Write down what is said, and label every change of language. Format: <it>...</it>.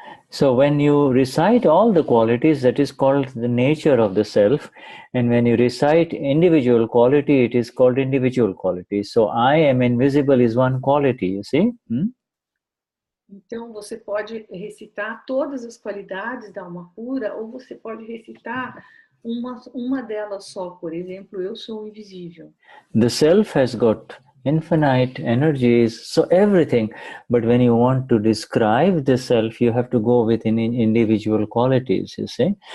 <en>So when you recite all the qualities, that is called the nature of the self, and when you recite individual quality, it is called individual quality. So I am invisible is one quality, you see?</en> <pt>Então você pode recitar todas as qualidades da alma pura, ou você pode recitar uma delas só. Por exemplo, eu sou invisível.</pt> <en>The self has got infinite energies, so everything, but when you want to describe the self, you have to go within individual qualities, you see?</en>